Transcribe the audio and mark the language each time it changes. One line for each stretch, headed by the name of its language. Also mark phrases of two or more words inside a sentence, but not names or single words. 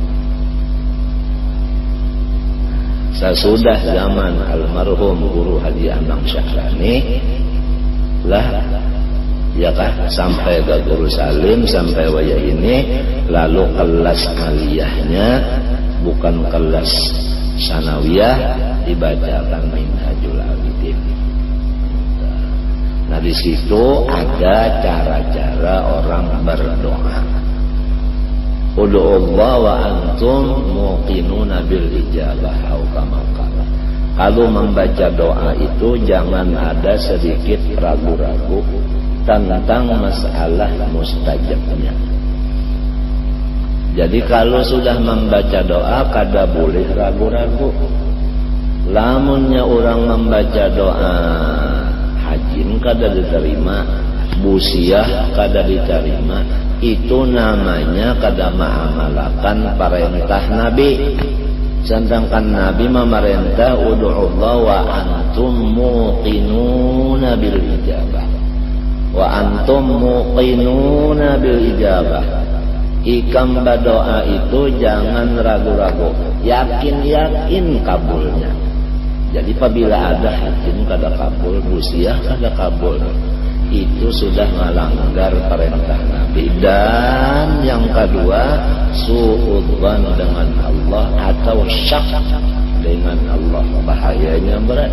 Indonesian: Sesudah zaman almarhum Guru Haji Anang Syahrani lah, ya kan, sampai ke Guru Salim, sampai waya ini, lalu kelas aliyahnya bukan kelas sanawiyah dibacakan Minhajul Abidin. Nah, di situ ada cara-cara orang berdoa.
Arabic: ادعوا الله وأنتم موقنون بالإجابة أو كما قال.
Indonesian: Kalau membaca doa itu jangan ada sedikit ragu-ragu tentang masalah mustajabnya. Jadi kalau sudah membaca doa kada boleh ragu-ragu.
Banjar: Lamunnya orang membaca doa hajin kada diterima, busiah kada diterima, itu namanya kada mengamalkan perintah Nabi.
Indonesian: Sedangkan Nabi memerintah
Arabic: ادعوا الله وأنتم موقنون بالإجابة. وأنتم موقنون بالإجابة.
Banjar: Ikam berdoa itu jangan ragu-ragu, yakin-yakin kabulnya. Jadi apabila ada hajin kada kabul, busiah kada kabul, itu sudah melanggar perintah Nabi.
Indonesian: Dan yang kedua, suudzon dengan Allah atau syak dengan Allah, bahayanya berat.